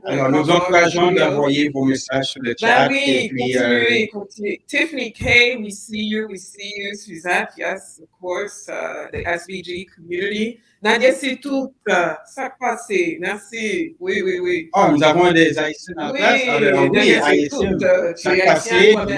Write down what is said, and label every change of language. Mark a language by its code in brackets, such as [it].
[fr] Alors, nous encourageons d'envoyer vos messages sur le chat. Oui, continuez. [en] Tiffany K, we see you, Suzanne, yes, of course, the SVG community. [fr] Nadia, c'est tout, ça passe, merci, oui. Oh, nous avons des Haïtiens en place. Oui, Haïtiens, ça passe, oui.